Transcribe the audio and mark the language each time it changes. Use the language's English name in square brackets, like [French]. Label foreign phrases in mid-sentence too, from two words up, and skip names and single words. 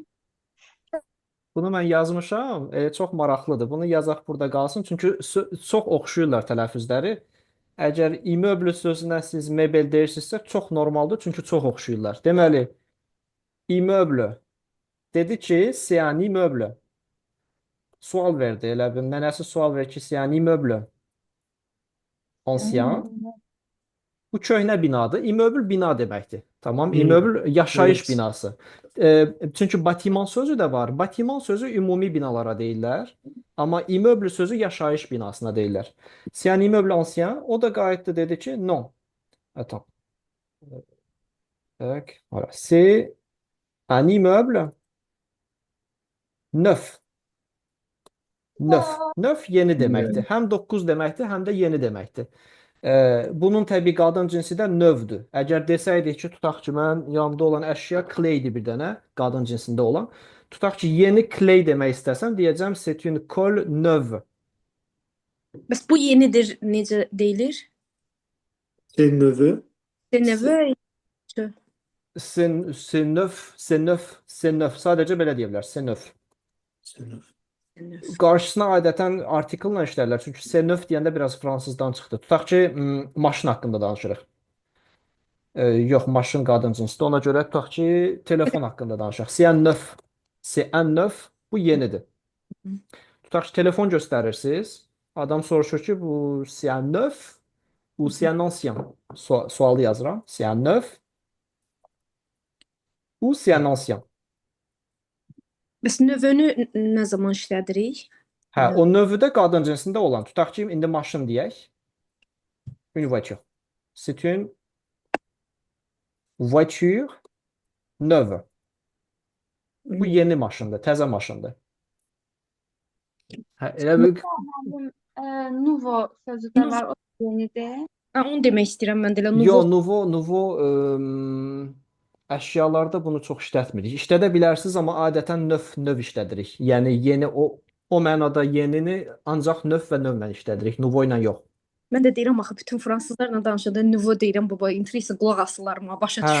[Azerbaijani] Bunu mən yazmışam. Çox maraqlıdır. Bunu yazaq burada qalsın. Çünki çox oxşuyurlar tələffüzləri. Əgər immeuble sözünə siz mebel deyirsinizsə, çox normaldır. Çünki çox oxşuyurlar. Deməli, immeuble dedi ki, [French] c'est un immeuble. [Azerbaijani] Sual verdi. Elə bir nənəsi sual verir ki, [French] c'est un immeuble ancien. [Azerbaijani] Bu köhnə binadır. İmmeuble bina deməkdir. Tamam. İmmeuble yaşayış Evet. binası. Çünki batiman sözü də var. Batiman sözü ümumi binalara deyirlər. Amma immeuble sözü yaşayış binasına deyirlər. [French] C'est un immeuble ancien. [Azerbaijani] O da qayıtdı dedi ki, [French] non. Attends. Tac, voilà. C'est un immeuble neuf. [Azerbaijani] Neuf. Neuf yeni deməkdir. Həm 9 deməkdir, həm də yeni deməkdir. Bunun təbii qadın cinsi də növdür. Əgər desəydik ki, tutaq ki, mən yanımda olan əşya claydir bir dənə, qadın cinsində olan. Tutaq ki, yeni clay demək istəsəm, deyəcəm [French] c'est une colle neuve. [Azerbaijani] Bəs bu yenidir necə deyilir? [French] C'est neveu. C'est neveu. C'est neuf, c'est neuf, c'est neuf. [Azerbaijani] Sadəcə belə deyə bilər, [French] c'est neuf. C'est neuf. [Azerbaijani] Qarşısına adətən artikellə işlərlər. Çünki [French] c'est neuf [Azerbaijani] deyəndə biraz fransızdan çıxdı. Tutaq ki, maşın haqqında danışırıq. Yox, maşın qadın cinsdir. Ona görə tutaq ki, telefon haqqında danışaq. [French] C'est un neuf. C'est un neuf. [Azerbaijani] Bu yenidir. Tutaq ki, telefon göstərirsiniz. Adam soruşur ki, bu [French] c'est un neuf ou c'est un ancien? [Azerbaijani] Sualı yazıram. [French] C'est un neuf ou c'est un ancien? [Azerbaijani] Bəs növünü nə zaman işlədirik? Hə, o növü də qadın cinsində olan. Tutaq ki, indi maşın deyək. [French] Une voiture. C'est une voiture neuve. [Azerbaijani] Bu yeni maşındır, təzə maşındır. Hə, elə bir Nouveau sözü də var, o yenidir. Onu demək istəyirəm mən də elə Yo, [French] nouveau. [Azerbaijani] nouveau əşyalarda bunu çox işlətmirik. İşlədə bilərsiniz, amma adətən növ işlədirik. Yəni yeni o mənada yenini ancaq növ və növlə işlədirik, nouveau ilə yox. Mən də deyirəm axı bütün fransızlarla danışanda nouveau deyirəm baba, intrisa qulaq asılarıma başa düşür.